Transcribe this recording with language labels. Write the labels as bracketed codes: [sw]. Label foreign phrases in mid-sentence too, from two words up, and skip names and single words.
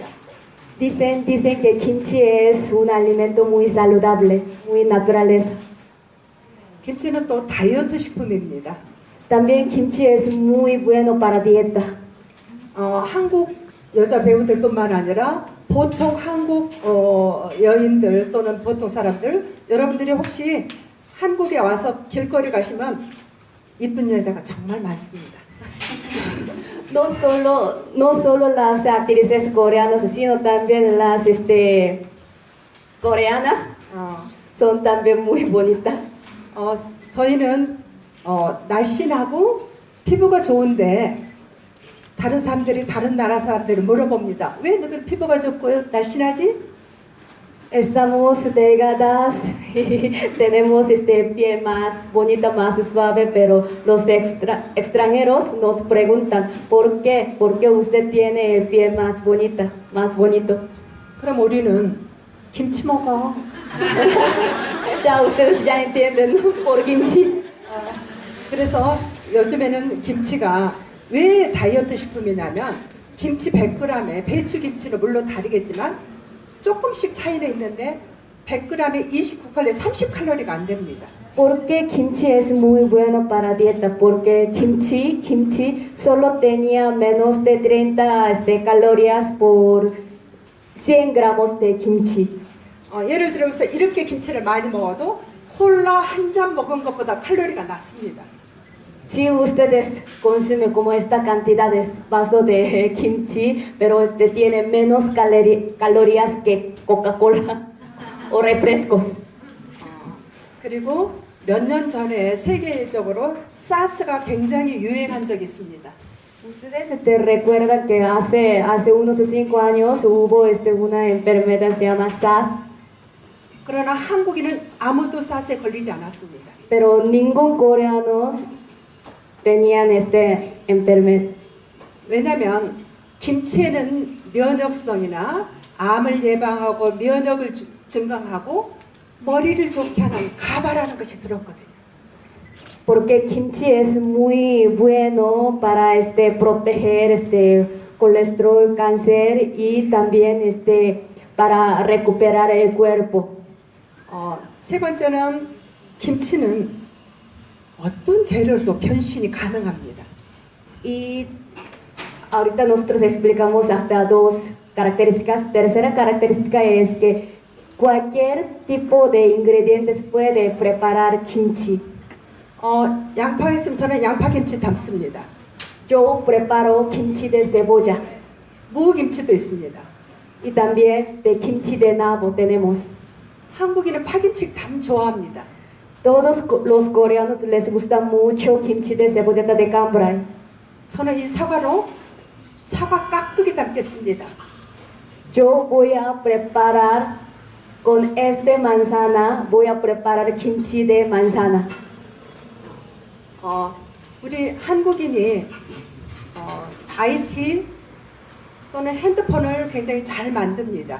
[es] Dicen que kimchi es un alimento muy saludable, muy naturaleza. [ko] 김치는 또 다이어트 식품입니다. [es] También kimchi es muy bueno para dieta. [ko] 한국 여자 배우들뿐만 아니라 보통 한국 여인들 또는 보통 사람들, 여러분들이 혹시 한국에 와서 길거리 가시면 이쁜 여자가 정말 많습니다. [es] No solo las actrices coreanas, sino también las coreanas son también muy bonitas. [ko] 저희는 날씬하고 피부가 좋은데 다른 사람들이 다른 나라 사람들을 물어봅니다. 왜 너희들 피부가 좋고 날씬하지? [es] Estamos delgadas y tenemos piel más bonita, más suave, pero los extranjeros nos preguntan ¿por qué usted tiene el piel más bonita, más bonito? [ko] 그럼 우리는 김치 먹어. [es] Ya ustedes ya entienden, ¿no? Por kimchi. [ko] 그래서 요즘에는 김치가 왜 다이어트 식품이냐면 김치 100g에 배추김치는 물론 다르겠지만 조금씩 차이는 있는데 100g에 29칼로리, 30칼로리가 안 됩니다. [es] ¿Por qué kimchi es muy bueno para dieta? Porque kimchi solo tenía menos de 30 calorías por 100 gramos de kimchi. [ko] 예를 들어서 이렇게 김치를 많이 먹어도 콜라 한 잔 먹은 것보다 칼로리가 낮습니다. [es] Si ustedes consumen como esta cantidad de vaso de kimchi, pero tiene menos calorías que Coca-Cola o refrescos. [ko] 그리고 몇 년 전에 세계적으로 사스가 굉장히 유행한 적이 있습니다. [es] Ustedes recuerdan que hace unos 5 años hubo una enfermedad que se llama SARS, [ko] 그러나 한국인은 아무도 사스에 걸리지 않았습니다. [es] pero ningún coreano tenían enfermedad. [ko] 왜냐하면 김치에는 면역성이나 암을 예방하고 면역을 증강하고 머리를 좋게 하는 가바라는 것이 들었거든요. [es] Porque kimchi es muy bueno para proteger colesterol, cáncer y también para recuperar el cuerpo. [ko] 세 번째는 김치는 어떤 재료도 변신이 가능합니다. [es] Y ahorita nosotros explicamos hasta 2 características. Tercera característica es que cualquier tipo de ingredientes puede preparar kimchi. [ko] 양파가 있으면 저는 양파김치 담습니다. [es] Yo preparo kimchi de cebolla [ko] 무김치도 있습니다. [es] y también de kimchi de nabo tenemos. [ko] 한국인은 파김치 참 좋아합니다. [es] Todos los coreanos les gusta mucho kimchi de cebolleta de cambray. [ko] 저는 이 사과로 사과 깍두기 담겠습니다. [es] Yo voy a preparar con este manzana, voy a preparar kimchi de manzana. [ko] 우리 한국인이 IT 또는 핸드폰을 굉장히 잘 만듭니다.